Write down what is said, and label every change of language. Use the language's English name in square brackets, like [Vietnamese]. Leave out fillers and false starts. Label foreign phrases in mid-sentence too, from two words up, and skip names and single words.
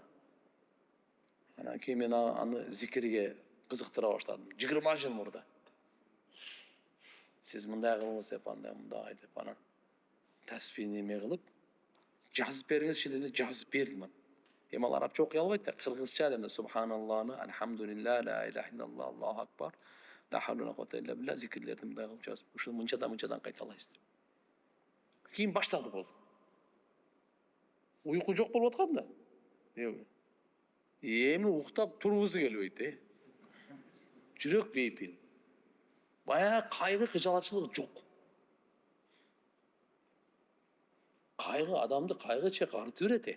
[Kyrgyz] Анан кийин мен аны зикирге кызыктыра баштадым. 20 жыл мурда. Сиз мындай кылыңыз деп, андай мындай деп, анан тасбихни эме кылып, жазып бериңизчи dedi, жазып бердим. Эми ал арабча окуй албайт да, кыргызча эле субханаллахны, [Arabic] الحمد لله، لا إله إلا الله، الله أكبر، لا حول لا قوة إلا بالله [Kyrgyz] зикирлерди мындай кылып жазып, ушуну мынчадан кайталайсыз деп. Кийин баштады болду. Уйку жок болуп аткан да. Эми уктап тургусу келбейт, Жүрөк бейпил. Баягы кайгы, кыжалатчылык жок. Кайгы адамды кайгы чакыртып берет.